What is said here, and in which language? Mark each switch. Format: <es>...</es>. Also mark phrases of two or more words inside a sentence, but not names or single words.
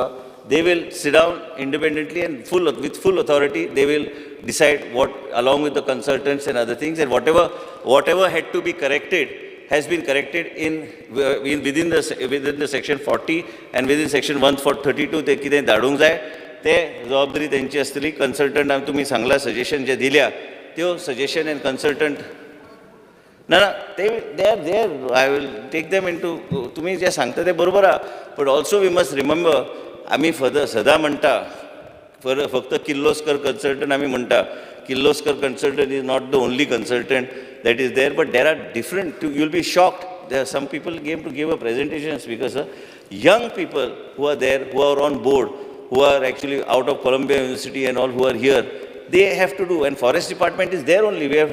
<en>They will sit down independently and with full authority. They will decide what, along with the consultants and other things, and whatever had to be corrected has been corrected within the section 40 and within section 132. They</en> <kok>कितें धाडूंक जाय ते जबाबदारी त्यांची असतली कन्सल्टंट आमी तुमी सांगला सजेशन जे दिल्या त्यो सजेशन</kok> <en>and consultant</en> <kok>ना</kok> <en>they are there I will take them into</en> <kok>तुमी जे सांगता ते बरोबर आहा</kok> <en>but also we must remember</en> <kok>आमी सदां म्हणटा फक्त किर्लोस्कर कन्सल्टंट आमी म्हणटा</kok> <en>Kirloskar consultant is not the only consultant that is there, but there are different, you will be shocked. There are some people came to give a presentation because young people who are there, who are on board, who are actually out of Columbia University and all who are here, they have to do, and forest department is there only.</en>